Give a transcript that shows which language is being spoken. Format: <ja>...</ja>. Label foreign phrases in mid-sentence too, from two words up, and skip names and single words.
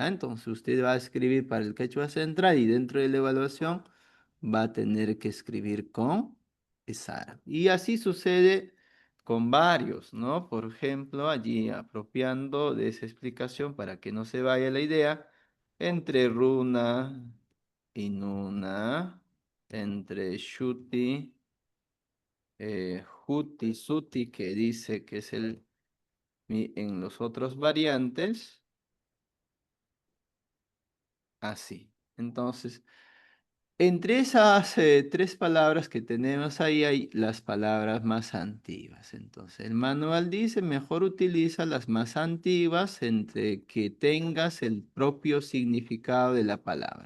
<es>Entonces usted va a escribir para el quechua central y dentro de la evaluación va a tener que escribir con Sara. Y así sucede con varios, ¿no? Por ejemplo, allí apropiando de esa explicación para que no se vaya la idea, entre runa y nuna, entre</es> <qu>shuti, juti, suti,</qu> <es>que dice que es en los otros variantes, así. Entonces, entre esas tres palabras que tenemos ahí hay las palabras más antiguas. Entonces, el manual dice, mejor utiliza las más antiguas entre que tengas el propio significado de la palabra.</es>